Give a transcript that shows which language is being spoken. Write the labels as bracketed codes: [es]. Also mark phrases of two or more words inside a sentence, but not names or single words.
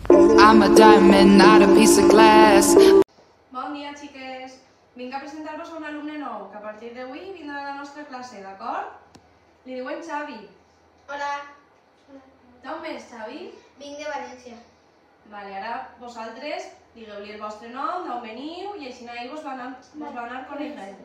[en] I'm a diamond, not a piece of glass. [ca] Bon dia, xiques. Vinc a presentar-vos a un alumne nou, que a partir d'avui vindrà a la nostra classe, d'acord? Li diuen Xavi. Hola. D'on més, Xavi? Vinc de València. Vale, ara vosaltres digueu-li el vostre nom, d'on veniu, i així ell vos va anar coneixent.